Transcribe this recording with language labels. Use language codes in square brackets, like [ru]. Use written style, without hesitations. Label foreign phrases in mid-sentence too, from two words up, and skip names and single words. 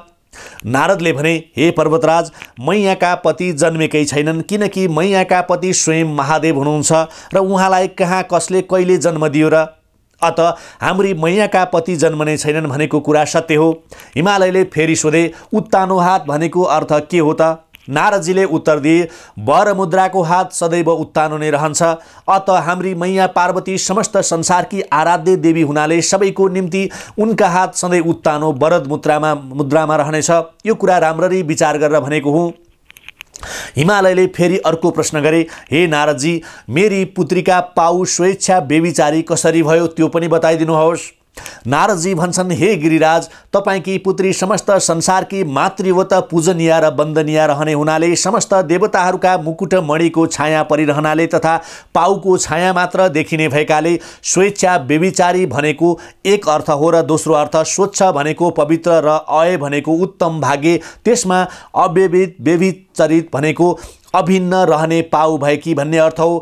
[ne] नारदले भने, हे पर्वतराज, मैयाका पति जन्मेकै छैनन्, किनकि मैयाका पति स्वयं महादेव हुनुहुन्छ र उहाँलाई कहाँ कसले कहिले जन्म दियो र? अत हाम्री मैयाका पति जन्मने छैनन् भनेको कुरा सत्य हो। हिमालयले फेरि सोधे, उत्तानो हात भनेको अर्थ के हो त? नारदजीले उत्तर दिए, वर मुद्राको हात सदैव उत्तानो नै रहन्छ। अत हाम्री मैया पार्वती समस्त संसारकी आराध्य देवी हुनाले सबैको निम्ति उनका हात सधैँ उत्तानो वरद मुद्रामा रहनेछ। यो कुरा राम्ररी विचार गरेर भनेको हुँ। हिमालयले फेरि अर्को प्रश्न गरे, हे नारदजी, मेरी पुत्रीका पाउ स्वेच्छा बेविचारी कसरी भयो त्यो पनि बताइदिनुहोस्। नारदजी भन्छन्, हे गिरिराज, तपाईँकी पुत्री समस्त संसारकी मातृवत पूजनीय र वन्दनीय रहने हुनाले, समस्त देवताहरूका मुकुट मणिको छाया परिरहनाले तथा पाउको छाया मात्र देखिने भएकाले स्वेच्छा बेविचारी भनेको एक अर्थ हो र दोस्रो अर्थ स्वच्छ भनेको पवित्र र अय भनेको उत्तम भाग्य, त्यसमा बेविचरित भनेको अभिन्न रहने पाउ भएकी भन्ने अर्थ हो।